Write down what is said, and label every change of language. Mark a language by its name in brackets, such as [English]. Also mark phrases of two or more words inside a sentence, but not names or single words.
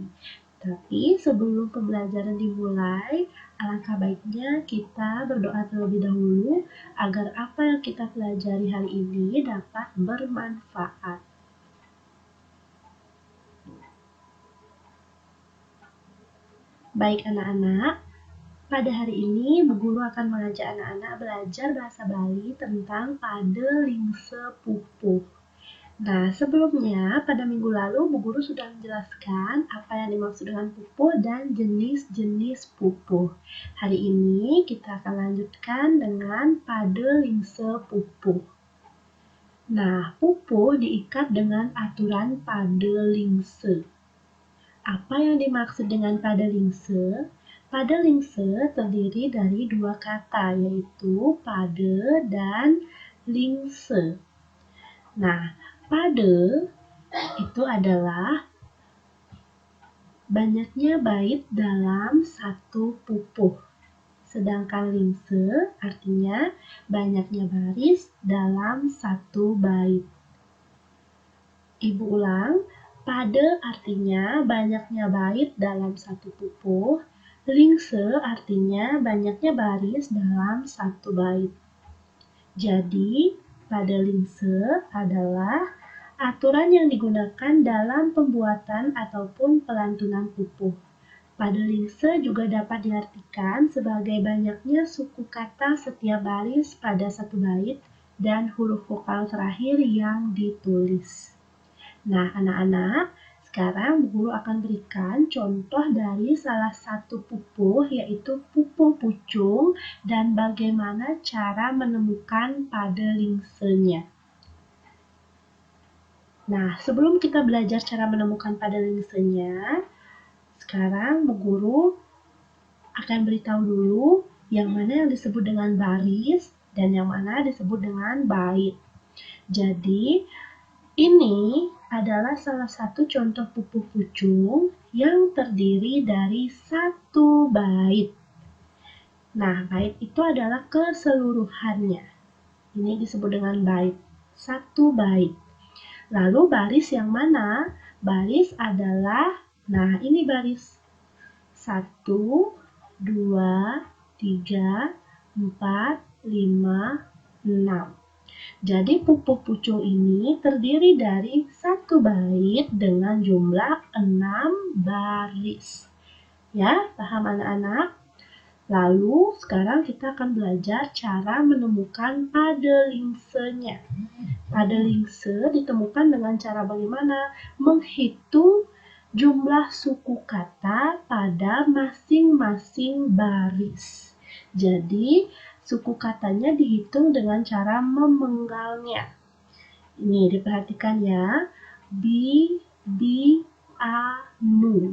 [Indonesian] Tapi sebelum pembelajaran dimulai, alangkah baiknya kita berdoa terlebih dahulu agar apa yang kita pelajari hari ini dapat bermanfaat. Baik anak-anak, pada hari ini Bu Guru akan mengajak anak-anak belajar bahasa Bali tentang pade lingse pupuh. Nah, sebelumnya pada minggu lalu Bu Guru sudah menjelaskan apa yang dimaksud dengan pupuh dan jenis-jenis pupuh. Hari ini kita akan lanjutkan dengan pade lingse pupuh. Nah, pupuh diikat dengan aturan pade lingse. Apa yang dimaksud dengan pade lingse? Pade lingse terdiri dari dua kata, yaitu pade dan lingse. Nah, pade itu adalah banyaknya bait dalam satu pupuh. Sedangkan lingse artinya banyaknya baris dalam satu bait. Ibu ulang, pade artinya banyaknya bait dalam satu pupuh. Lingse artinya banyaknya baris dalam satu bait. Jadi, pade lingse adalah aturan yang digunakan dalam pembuatan ataupun pelantunan pupuh. Pade lingse juga dapat diartikan sebagai banyaknya suku kata setiap baris pada satu bait dan huruf vokal terakhir yang ditulis. Nah, anak-anak, sekarang Bu Guru akan berikan contoh dari salah satu pupuh, yaitu pupuh pucung, dan bagaimana cara menemukan pade lingsenya. Nah, sebelum kita belajar cara menemukan pade lingsenya, sekarang Bu Guru akan beritahu dulu yang mana yang disebut dengan baris dan yang mana disebut dengan bait. Jadi, ini adalah salah satu contoh pupuh pucung yang terdiri dari satu bait. Nah, bait itu adalah keseluruhannya. Ini disebut dengan bait, satu bait. Lalu baris yang mana? Baris adalah, nah ini baris 1, 2, 3, 4, 5, 6. Jadi pupuh pucung ini terdiri dari satu bait dengan jumlah 6 baris. Ya, paham anak-anak? Lalu sekarang kita akan belajar cara menemukan pade lingsenya. Pade lingse ditemukan dengan cara bagaimana? Menghitung jumlah suku kata pada masing-masing baris. Jadi, suku katanya dihitung dengan cara memenggalnya. Ini diperhatikan ya. Bi, a, nu.